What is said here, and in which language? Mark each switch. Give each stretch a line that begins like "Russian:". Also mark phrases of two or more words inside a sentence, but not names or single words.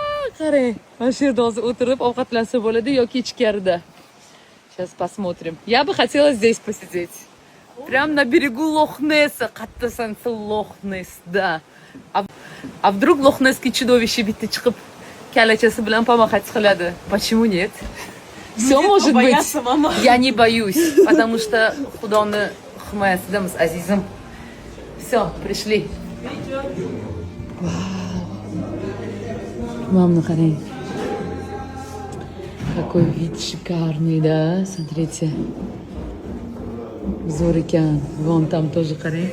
Uzbek: Qarang, mana shu yerda hozir o'tirib ovqatlansa bo'ladi yoki ichkarida.
Russian: Сейчас посмотрим. Я бы хотела здесь посидеть. Прям на берегу Лох-Несса.
Uzbek: Qatta sansa
Russian: Лох-Несс, да. А вдруг лохнесский чудовище
Uzbek: bitta chiqib kalachasi bilan
Russian: помахать qiladi? Почему нет? Все может быть. Я не боюсь, потому что
Uzbek: Xudoni himoyasidamiz, azizim.
Russian: Все, пришли. Мамна, qarang. Какой вид шикарный, да? Смотрите.
Uzbek: Zo'r ekan.
Russian: Вот там
Uzbek: тоже qarang.